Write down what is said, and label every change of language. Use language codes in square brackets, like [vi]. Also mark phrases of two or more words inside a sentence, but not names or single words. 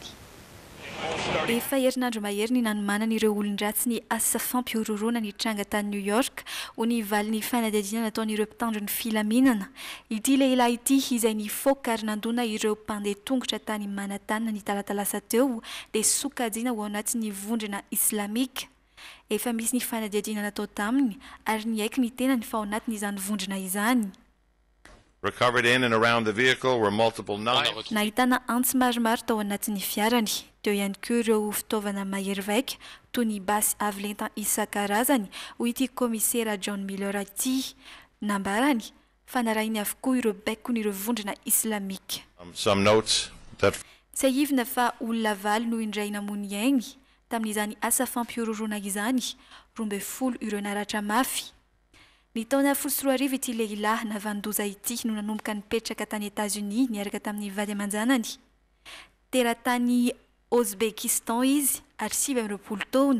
[mg] Efa herinandro mahery ny nanomanana ireo olon-dratsy ny asa fampiororona ny tranga tany New York ho ny valin'ny fanadihadiana nataon'ireo mpitandro ny filaminana. Ity lehilahy ity izay nifoaka ary nandona ireo mpandeha tongotra tany Manhattan ny talatalasa teo dia sokajiana ho anatin'ny vondrona islamika. Efa misy ny fanadihadiana natao taminy ary niaiky ny tena ny fa ao anatin'izany vondrona izany. [en] Recovered in and around the vehicle were multiple knives. [mg] Nahitana antsy maromaro tao anatin'ny fiarany. Teo ihany koa ireo fitaovana mahery vaika toy ny basy avo lenta isan-karazany hoy ity komisera John Miller ity. Nambarany fa narahiny avokoa ireo baikon'ireo vondrona islamika. [en] Some notes that [mg] tsy ahivina fa olona valo no indray namony ainy tamin'izany asa fampiororona izany, 12 ireo naratra mafy. Ny taona 14 ity lehilahy navandoza ity no nanomboka nipetraka tany États-Unis niaraka tamin'ny vady aman-janany. Teratany Ouzbekistan izy ary 20 taona.